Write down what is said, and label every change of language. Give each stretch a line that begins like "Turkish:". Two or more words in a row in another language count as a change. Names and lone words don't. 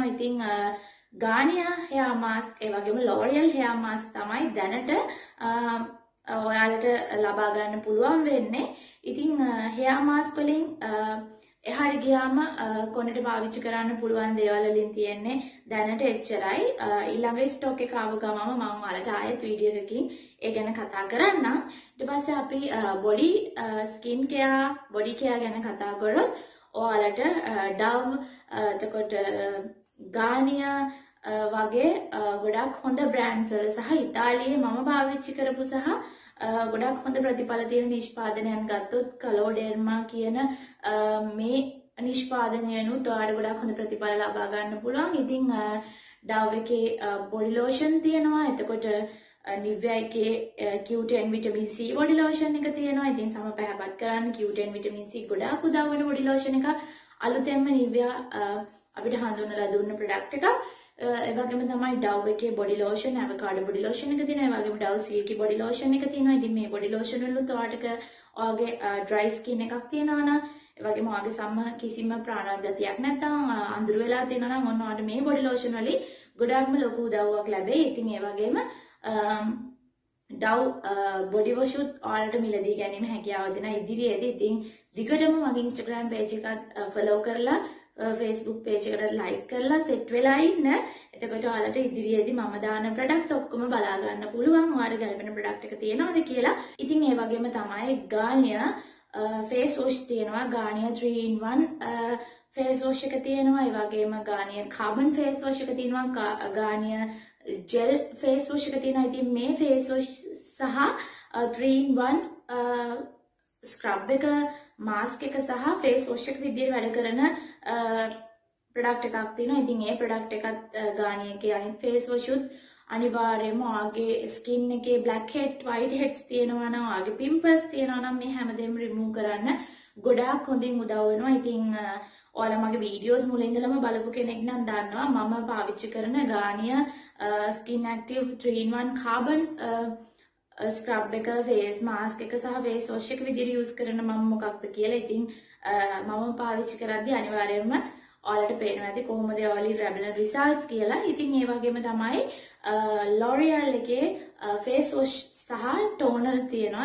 Sinhala: ඉතින් Garnier
English: hair mask
Sinhala: ඒ වගේම L'Oreal
English: hair mask
Sinhala: තමයි දැනට ඔයාලට ලබා ගන්න පුළුවන් වෙන්නේ. ඉතින්
English: hair mask
Sinhala: වලින් එහාට ගියාම කොණ්ඩේට පාවිච්චි කරන්න පුළුවන් දේවල් වලින් තියෙන්නේ දැනට එච්චරයි. ඊළඟ ස්ටොක් එක ආව ගමම මම ඔයාලට ආයෙත් වීඩියෝ එකකින් ඒ ගැන කතා කරන්නම්. ඊට පස්සේ අපි
English: body skin care body care
Sinhala: ගැන කතා කරොත් ඔයාලට Dove එතකොට Garnier වගේ ගොඩක් හොඳ බ්‍රෑන්ඩ්ස් වල සහ ඉතාලියේ මම පාවිච්චි කරපු සහ ගොඩක් හොඳ ප්‍රතිඵල තියෙන නිෂ්පාදනයන් ගත්තොත් Caloderma කියන මේ නිෂ්පාදනයනුත් ඔයාලට ගොඩක් හොඳ ප්‍රතිඵල ලබා ගන්න පුළුවන්. ඉතින් Dove එකේ
English: body lotion
Sinhala: තියෙනවා. එතකොට Nivea එකේ Q10
English: vitamin C body lotion
Sinhala: එක තියෙනවා. ඉතින් සම පැහැපත් කරන්න Q10
English: vitamin C
Sinhala: ගොඩාක් උදව් වෙන
English: body lotion
Sinhala: එක. අලුතෙන්ම Nivea අපිට හඳුන්වලා දුන්න product එකක්. ඒ වගේම තමයි Dove එකේ
English: body lotion, avocado body lotion
Sinhala: එක තියෙනවා. ඒ වගේම Dove
English: silky body lotion
Sinhala: එක තියෙනවා. ඉතින් මේ
English: body lotion
Sinhala: වලුත් ඔයාගේ
English: dry skin
Sinhala: එකක් තියෙනවා නම්, ඒ වගේම ඔයාගේ සම කිසිම ප්‍රාණවත් ගතියක් නැත්නම් අඳුර වෙලා තියෙනවා නම් ඔන්න ඔයාලට මේ
English: body lotion
Sinhala: වලින් ගොඩාක්ම ලොකු උදව්වක් ලැබෙයි. ඉතින් ඒ වගේම Dove
English: body wash
Sinhala: උත් ඔයාලට මිලදී ගැනීම හැකියාව දෙන ඉදිරියේදී ඉතින් දිගටම මගේ Instagram page එකත් follow කරලා Facebook page එකට like කරලා set වෙලා ඉන්න. එතකොට ඔයාලට ඉදිරියේදී මම දාන products ඔක්කොම බලා ගන්න පුළුවන්. ඔයාලට ගැලපෙන product එක තියෙනවද කියලා. ඉතින් ඒ වගේම තමයි Garnier
English: face wash
Sinhala: තියෙනවා. Garnier
English: 3-in-1 face wash
Sinhala: එක තියෙනවා. ඒ වගේම Garnier
English: carbon face wash
Sinhala: එක තියෙනවා. Garnier
English: gel face wash
Sinhala: එක තියෙනවා. ඉතින් මේ
English: face wash
Sinhala: සහ
English: 3-in-1 scrub
Sinhala: එක, mask එක සහ
English: face wash
Sinhala: එක විදිහට වැඩ කරන product එකක් තියෙනවා. ඉතින් මේ product එකත් Garnier එකේ අනිත්
English: face wash
Sinhala: උත් අනිවාර්යයෙන්ම ඔයාගේ skin එකේ
English: black head, white heads
Sinhala: තියෙනවා නම්, ඔයාගේ pimples තියෙනවා නම් මේ හැමදේම remove කරන්න ගොඩාක් හොඳින් උදව් වෙනවා. ඉතින් ඔයාලා මගේ videos මුල ඉඳලම බලපු කෙනෙක් නම් දන්නවා මම පාවිච්චි කරන Garnier
English: skin active 3-in-1 carbon scrub
Sinhala: එක,
English: face mask
Sinhala: එක සහ
English: face wash
Sinhala: එක විදිහට use කරන මම මොකක්ද කියලා. ඉතින් මම පාවිච්චි කරද්දී අනිවාර්යයෙන්ම ඔයාලට පේනවා ඇති කොහොමද ඔයාලි ලැබෙන results කියලා. ඉතින් ඒ වගේම තමයි L'Oreal එකේ
English: face wash
Sinhala: සහ toner තියෙනවා.